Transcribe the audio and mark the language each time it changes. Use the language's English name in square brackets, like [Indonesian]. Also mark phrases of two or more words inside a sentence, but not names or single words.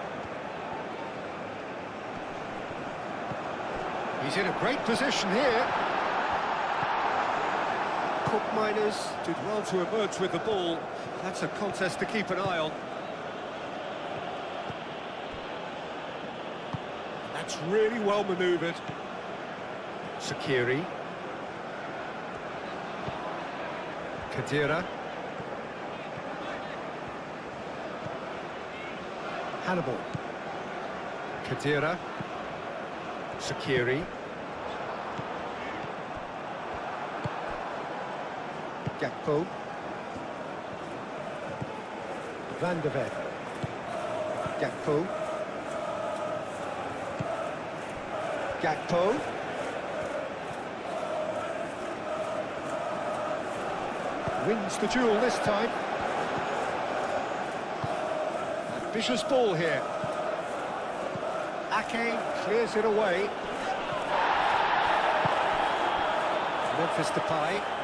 [English] He's in a great position here. Cook Miners did well to emerge with the ball. That's a contest to keep an eye on. That's really well manoeuvred. Shaqiri. Khedira. Hannibal. Khedira. Shaqiri. Gakpo. Van de Ven. Gakpo. Gakpo. Wins the duel this time. Vicious ball here. Ake clears it away. Memphis Depay.